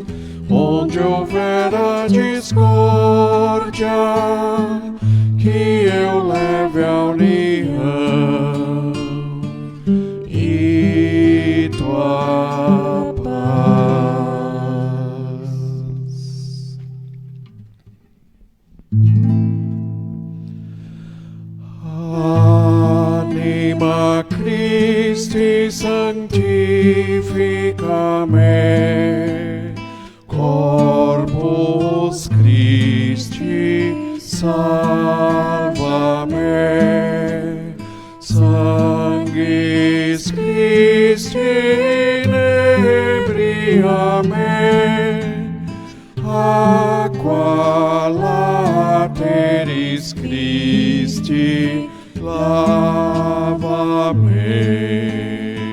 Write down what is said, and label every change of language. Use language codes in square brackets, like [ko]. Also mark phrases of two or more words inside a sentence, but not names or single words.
[pt] Onde houver a discórdia, que eu leve a união e tua paz. [la] Anima Christi sanctifica me, Corpus Christi salva me, Sanguis Christi inebria me, Aqua lateris Christi lava me.